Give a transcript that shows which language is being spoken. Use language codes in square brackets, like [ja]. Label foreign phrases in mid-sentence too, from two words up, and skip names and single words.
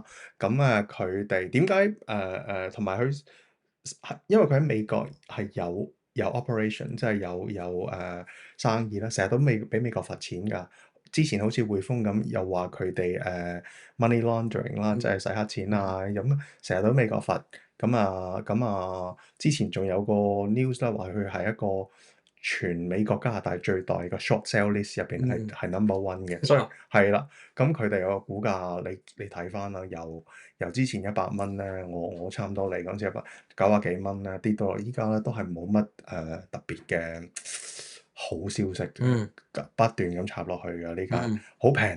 [yue] 咁佢哋點解同埋佢因為佢喺美國係有 operation，即係有生意啦，成日都未俾美國罰錢㗎。之前好似匯豐咁，又話佢哋 [en] money laundering [yue] 啦，即係洗黑錢啊，咁成日都美國罰。之前仲有個 news 啦，話佢係一個全美國加拿大最大嘅 [en] short sale list [yue] 入邊係 [en] number one [yue] 嘅，所以係啦。咁佢哋個股價你睇翻啦，由之前100蚊咧，我差唔多嚟嗰陣時90幾蚊咧，跌到落依家咧都係冇乜特別嘅好消息嘅，不斷咁插落去嘅呢間好平。